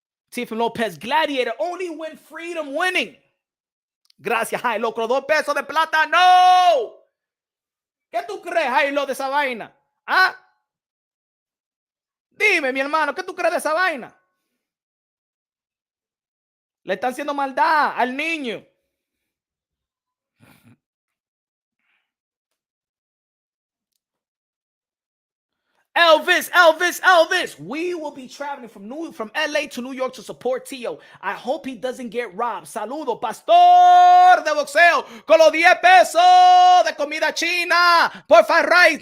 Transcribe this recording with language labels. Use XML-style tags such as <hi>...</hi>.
<en>Teofimo Lopez, gladiator, only win freedom winning.</en> <es>Gracias, high low, con 2 pesos de plata. No. ¿Qué tú crees, high low, de esa vaina? ¿Ah? Dime, mi hermano, ¿qué tú crees de esa vaina? Le están haciendo maldad al niño. Elvis.</es> <en>We will be traveling from LA to New York to support Tio. I hope he doesn't get robbed.</en> <es>Saludo, pastor de boxeo, con los 10 pesos de comida china por fried rice.</es>